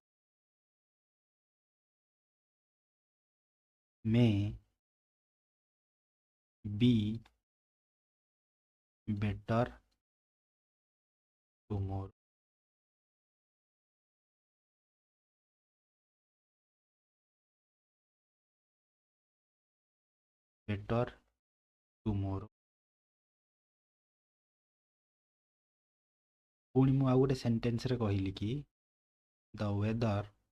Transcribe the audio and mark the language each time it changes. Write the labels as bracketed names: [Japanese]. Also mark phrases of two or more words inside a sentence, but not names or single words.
[English] may be better tomorrow better tomorrow [Odia] ପୁଣି ମୁଁ ଆଉ ଗୋଟେ ସେଣ୍ଟେନ୍ସ ରେ କହିଲି କି [English] the weather